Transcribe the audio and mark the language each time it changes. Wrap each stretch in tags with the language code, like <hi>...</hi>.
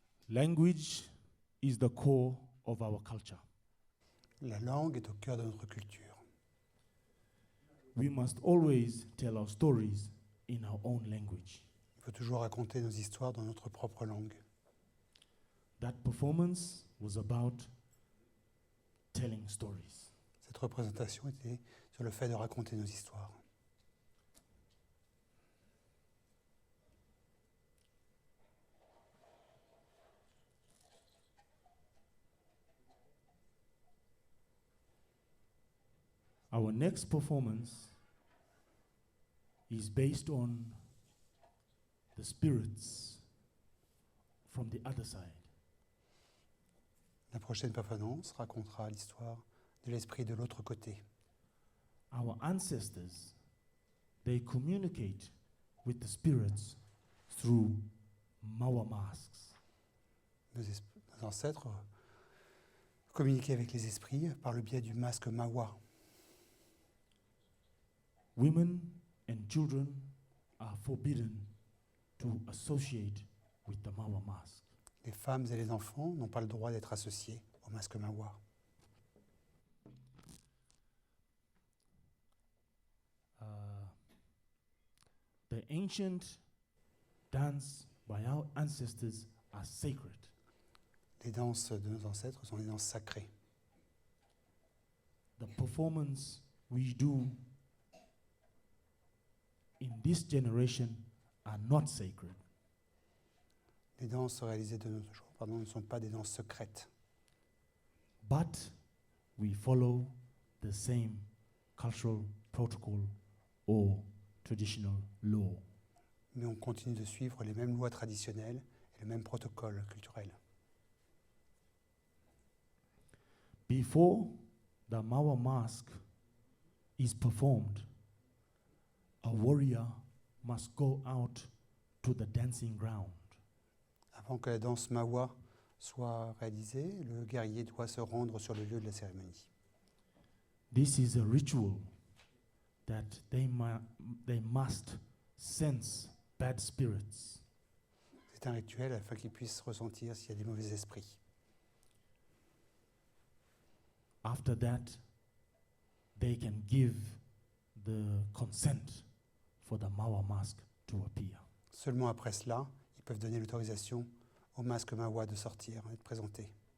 <en>Language is the core of our culture.</en> <fr>La langue est au cœur de notre culture.</fr> <en>We must always tell our stories in our own language.</en> <fr>Il faut toujours raconter nos histoires dans notre propre langue.</fr> <en>That performance was about telling stories.</en> <fr>Cette représentation était sur le fait de raconter nos histoires.</fr> <en>Our next performance is based on the spirits from the other side.</en> <fr>La prochaine performance racontera l'histoire de l'esprit de l'autre côté.</fr> <en>Our ancestors, they communicate with the spirits through Mawa masks.</en> <fr>Nos ancêtres communiquaient avec les esprits par le biais du masque Mawa.</fr> <en>Women and children are forbidden to associate with the Mawa mask.</en> <fr>Les femmes et les enfants n'ont pas le droit d'être associés au masque Mawa.</fr> <en>The ancient dance by our ancestors are sacred.</en> <fr>Les danses de nos ancêtres sont des danses sacrées.</fr> <en>The performance we do in this generation are not sacred.</en> <fr>Les danses réalisées de nos jours, ne sont pas des danses secrètes.</fr> <en>But we follow the same cultural protocol or traditional law.</en> <fr>Mais on continue de suivre les mêmes lois traditionnelles et le même protocole culturel.</fr> <en>Before the Mawa mask is performed, a warrior must go out to the dancing ground.</en> <fr>Avant que la danse mawa soit réalisée, le guerrier doit se rendre sur le lieu de la cérémonie.</fr> <en>This is a ritual that they must sense bad spirits.</en> <fr>C'est un rituel afin qu'ils puissent ressentir s'il y a des mauvais esprits.</fr> <en>After that, they can give the consent for the Mawa mask to appear.</en> <fr>Seulement après cela, ils peuvent donner l'autorisation au masque mawa de sortir et de présenter.</fr>